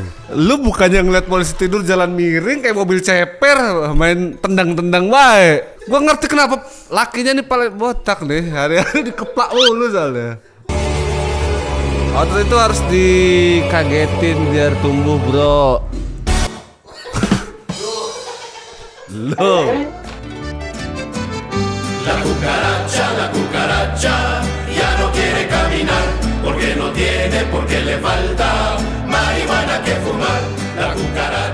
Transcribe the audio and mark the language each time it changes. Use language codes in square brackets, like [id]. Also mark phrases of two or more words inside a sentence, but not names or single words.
[id] Lu bukannya ngeliat polisi tidur jalan miring kayak mobil ceper, main tendang-tendang baik. Gue ngerti kenapa lakinya nih paling botak nih, hari-hari dikeplak mulu soalnya. Otot itu harus dikagetin biar tumbuh bro. Lo. [es] La cucaracha ya no quiere caminar porque no tiene, porque le falta marihuana que fumar.